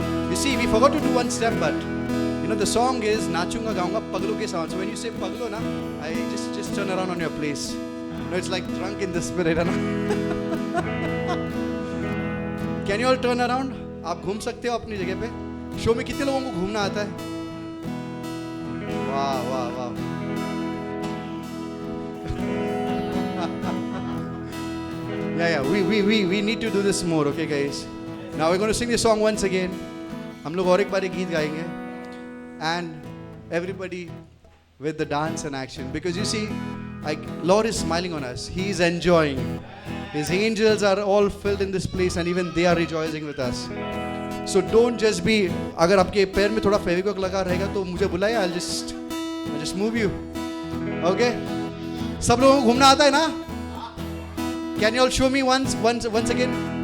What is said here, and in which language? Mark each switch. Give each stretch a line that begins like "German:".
English: You see, we forgot to do one step, but you know the song is
Hindi: नाचूंगा गाऊंगा पगलों के समान.
English: So when you say
Hindi: पगलो ना,
English: I just turn around on your place. You know, it's like drunk in the spirit,
Hindi: है ना?
English: Can you all turn around?
Hindi: आप घूम सकते हो अपनी जगह पे. शो में कितने लोगों को घूमना आता है? वाह वाह वाह.
English: Yeah, we need to do this more, okay guys? Now we're going to sing this song once again.
Hindi: हम लोग और एक बार एक गीत गाएंगे.
English: And everybody with the dance and action, because you see, like Lord is smiling on us. He is enjoying. His angels are all filled in this place, and even they are rejoicing with us. So don't just be,
Hindi: अगर आपके पैर में थोड़ा फेविक्विक लगा रहेगा तो मुझे बुलाइए,
English: I'll just move you. Okay?
Hindi: सब लोगों को घूमना आता है ना?
English: Can you all show me once again?